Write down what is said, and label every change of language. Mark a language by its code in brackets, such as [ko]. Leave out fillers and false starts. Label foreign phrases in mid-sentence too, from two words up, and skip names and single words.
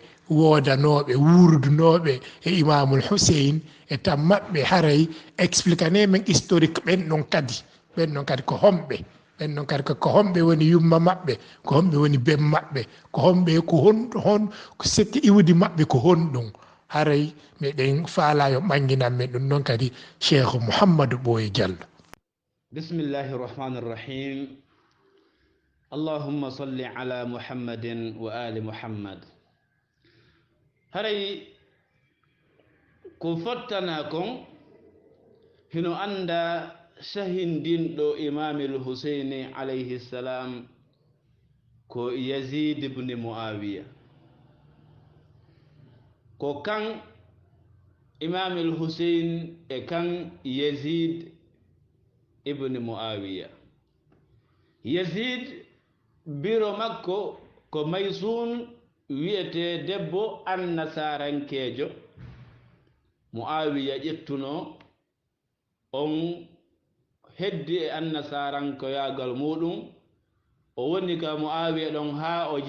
[ff] woodanoɓe wurdunoɓe e imamul Hussein e tan maɓɓe haray expliquane men historique ɓen ɗon kadi ko homɓe ɓen ɗon kadi ko homɓe woni yumma maɓɓe ko homɓe woni bem maɓɓe ko homɓe ko hon ko sekki iwdi maɓɓe ko honɗum haray meɗen faalayo ɓanginan men ɗum noon kadi cheikh Mouhammadou Ɓooye Diallo. [ar] بسم الله الرحمن الرحيم اللهم صل على محمد وآل محمد. [ff] haray ko fottana kon hino anda shahindinɗo imamil Husaini [ar] عليه السلام [ff] ko Yazid ibn Muawiya ko kan imamil Husain e kan Yazid ibn Muawiya. Yazid biro makko ko Maysun wiyete debbo annasarankejo. Muawiya ƴettuno on heddi e annasarankoyagal muɗum o woni ka Muawiya ɗon ha o